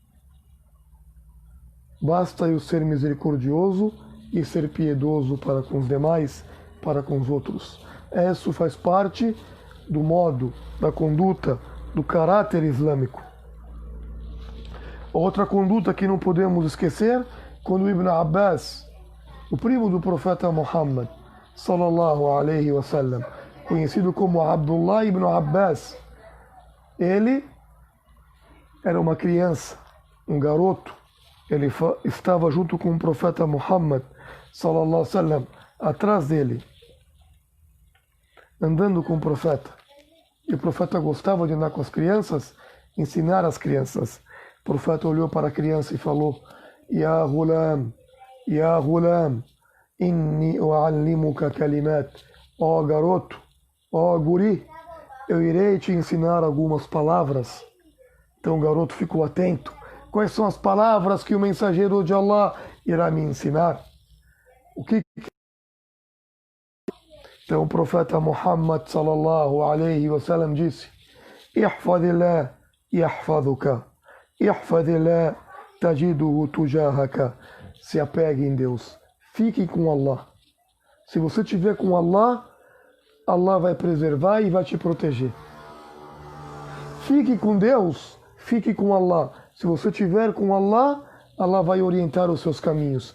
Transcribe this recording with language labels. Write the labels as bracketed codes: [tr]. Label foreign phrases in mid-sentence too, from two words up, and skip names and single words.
[pt] Basta eu ser misericordioso e ser piedoso para com os demais, para com os outros. Isso faz parte do modo, da conduta, do caráter islâmico. Outra conduta que não podemos esquecer, quando Ibn Abbas, o primo do profeta Muhammad, [ar] صلى الله عليه وسلم, [pt] conhecido como Abdullah ibn Abbas, ele era uma criança, um garoto, ele estava junto com o profeta Muhammad, [ar] صلى الله عليه وسلم, [pt] atrás dele, andando com o profeta. E o profeta gostava de andar com as crianças, ensinar as crianças. O profeta olhou para a criança e falou, [ar] يا غلام إني أعلمك كلمات. [pt] Ó garoto, ó guri, eu irei te ensinar algumas palavras. Então o garoto ficou atento. Quais são as palavras que o mensageiro de Allah irá me ensinar? Então o profeta Muhammad [ar] صلى الله عليه وسلم disse, احفظ الله يحفظك احفظ الله تجده تجاهك. [pt] Se apegue em Deus, fique com Allah. Se você estiver com Allah, Allah vai preservar e vai te proteger. Fique com Deus, fique com Allah. Se você estiver com Allah, Allah vai orientar os seus caminhos.